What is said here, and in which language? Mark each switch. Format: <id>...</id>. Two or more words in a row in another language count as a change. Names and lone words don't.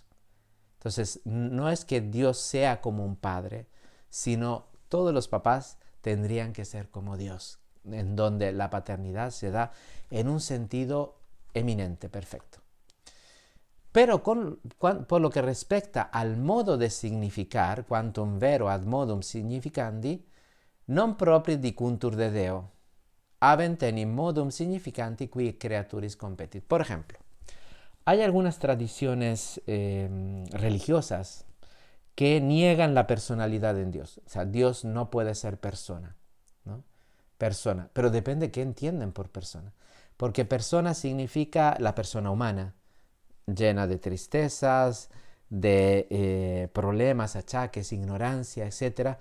<es>Entonces, no es que Dios sea como un padre, sino todos los papás tendrían que ser como Dios, en donde la paternidad se da en un sentido eminente, perfecto. Pero por lo que respecta al modo de significar,</es> <la>quantum vero ad modum significandi, non proprio dicuntur de Deo, aventenim modum significanti qui creaturis competit.</la> <es>Por ejemplo, hay algunas tradiciones religiosas que niegan la personalidad en Dios. O sea, Dios no puede ser persona, ¿no? Persona, pero depende qué entienden por persona. Porque persona significa la persona humana, llena de tristezas, de problemas, achaques, ignorancia, etc.</es>